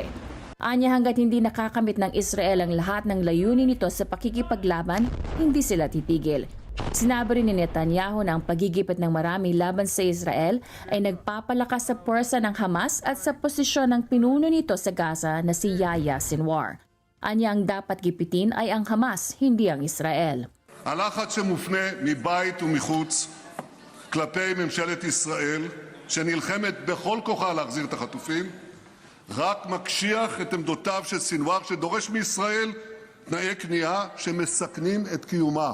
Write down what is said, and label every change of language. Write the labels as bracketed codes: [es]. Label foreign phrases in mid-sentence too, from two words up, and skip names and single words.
[tl] Anya hanggat hindi nakakamit ng Israel ang lahat ng layunin nito sa pakikipaglaban, hindi sila titigil. Sinabi rin ni Netanyahu na ang pagigipit ng marami laban sa Israel ay nagpapalakas sa puwersa ng Hamas at sa posisyon ng pinuno nito sa Gaza na si Yahya Sinwar. Anya ang dapat gipitin ay ang Hamas, hindi ang Israel. [he] הלחץ שמופנה מבית ומחוץ כלפי ממשלת ישראל, שנלחמת בכל כוחה להחזיר את החטופים, רק מקשיח את עמדותיו של סינואר, שדורש מישראל תנאי כניעה שמסכנים את קיומה.